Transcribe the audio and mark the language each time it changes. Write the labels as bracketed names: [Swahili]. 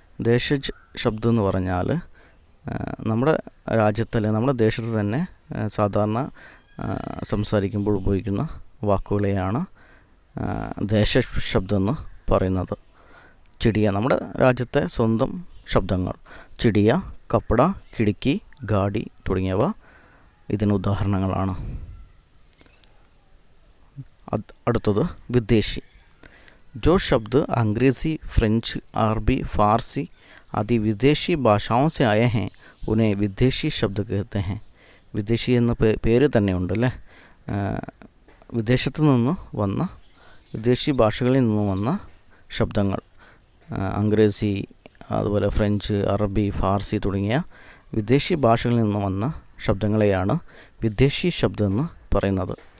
[Malayalam] ദേശജ് ശബ്ദം എന്ന് പറഞ്ഞാൽ നമ്മുടെ രാജ്യത്ത് അല്ലെങ്കിൽ നമ്മുടെ ദേശത്ത് തന്നെ സാധാരണ സംസാരിക്കുമ്പോൾ ഉപയോഗിക്കുന്ന വാക്കുകളെയാണ് ദേശ ശബ്ദം എന്ന് പറയുന്നത്. ചിടിയ നമ്മുടെ രാജ്യത്തെ സ്വന്തം ശബ്ദങ്ങൾ. ചിടിയ, കപ്പട, കിടക്കി, ഗാഡി തുടങ്ങിയവ ഇതിന് ഉദാഹരണങ്ങളാണ്. അടുത്തത് വിദേശി. [Hindi] जो शब्द अंग्रेज़ी, फ्रेंच, अरबी, फ़ारसी आदि विदेशी भाषाओं से आए हैं उन्हें विदेशी शब्द कहते हैं. [Malayalam] വിദേശി എന്ന പേര് തന്നെയുണ്ട് അല്ലേ. വിദേശത്തു നിന്ന് വന്ന വിദേശി ഭാഷകളിൽ നിന്ന് വന്ന ശബ്ദങ്ങൾ, അംഗ്രേസി, അതുപോലെ ഫ്രഞ്ച്, അറബി, ഫാർസി തുടങ്ങിയ വിദേശി ഭാഷകളിൽ നിന്ന് വന്ന ശബ്ദങ്ങളെയാണ് വിദേശി ശബ്ദം എന്ന് പറയുന്നത്.